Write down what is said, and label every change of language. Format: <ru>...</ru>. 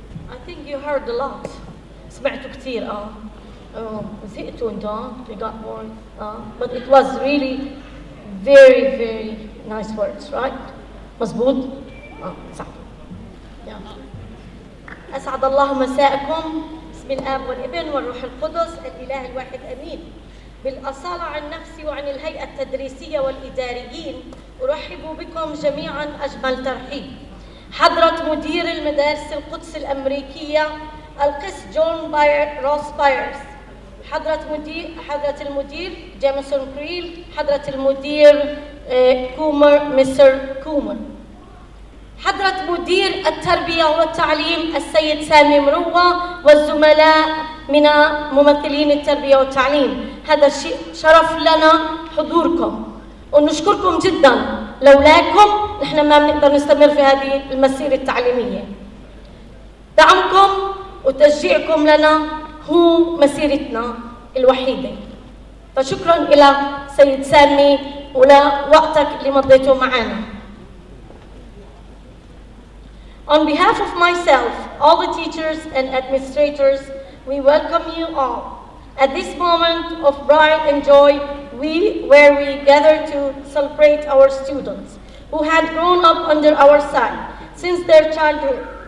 <en>I think you heard a lot.</en> <ar>سمعتوا كثير زهقتوا انتوا</ar> <en>you got bored but it was really very very nice words, right?</en> <ar>مظبوط؟ صح. أسعد الله مساءكم باسم الآب والابن والروح القدس الإله الواحد أمين. بالأصالة عن نفسي وعن الهيئة التدريسية والإداريين أرحب بكم جميعا أجمل ترحيب. حضرة مدير المدارس القدس الأمريكية القس جون روس بايرز، حضرة المدير جيمسون كريل، حضرة المدير كومر مستر كومر، حضرة مدير التربية والتعليم السيد سامي مروة، والزملاء من ممثلين التربية والتعليم. هذا الشيء شرف لنا حضوركم ونشكركم جدا. لولاكم نحن ما بنقدر نستمر في هذه المسيرة التعليمية. دعمكم وتشجيعكم لنا هو مسيرتنا الوحيدة. فشكرا إلى سيد سامي ولوقتك اللي مضيته معنا.</ar> <en>On behalf of myself, all the teachers and administrators, we welcome you all. At this moment of pride and joy, where we gather to celebrate our students who had grown up under our side since their childhood.</en>